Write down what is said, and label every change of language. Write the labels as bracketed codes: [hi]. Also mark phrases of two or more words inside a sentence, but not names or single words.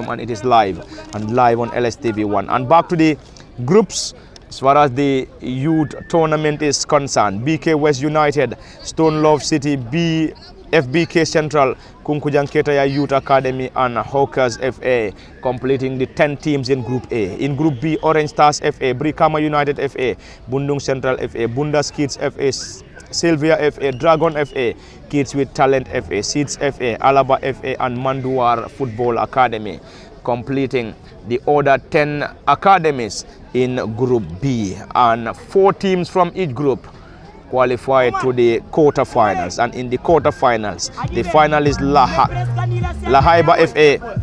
[en] And it is live on LSTV1. And back to the groups. As far as the youth tournament is concerned, BK West United, Stone Love City, FBK Central, Kunkujang Ketaya Youth Academy, and Hawkers FA, completing the 10 teams in Group A. In Group B, Orange Stars FA, Brikama United FA, Bundung Central FA, Bundas Kids FA, Sylvia FA, Dragon FA, Kids with Talent FA, Seeds FA, Alaba FA, and Manduar Football Academy. completing the other 10 academies in Group B, and 4 teams from each group qualified to the quarterfinals. And in the quarterfinals, the final is Lahaiba FA.